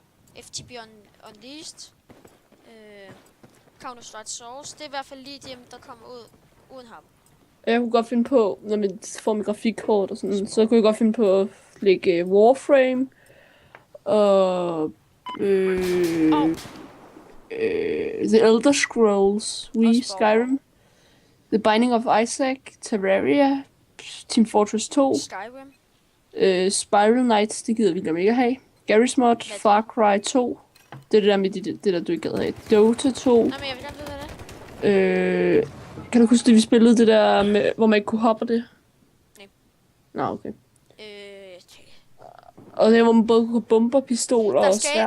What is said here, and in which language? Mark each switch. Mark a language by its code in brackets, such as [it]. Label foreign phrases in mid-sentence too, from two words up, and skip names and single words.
[da] FTB Unleashed. Counter-Strike Source. Det er i hvert fald lige dem, der kommer ud uden ham. Jeg kunne godt finde på, når man får mit grafikkort og sådan, så kunne jeg godt finde på at lægge Warframe. Og The Elder Scrolls, Skyrim, The Binding of Isaac, Terraria, Team Fortress 2, Skyrim, Spiral Knights, det gider vi nemlig ikke have, Garry's Mod, Far Cry 2, det er det der med det der du ikke gad have, Dota 2. Nej, men jeg vil gerne vide, hvad det er. Kan du huske det, vi spillede det der, med, hvor man ikke kunne hoppe det? Nej. Nå, okay. Og det hvor man både kunne bombe pistoler og sværd.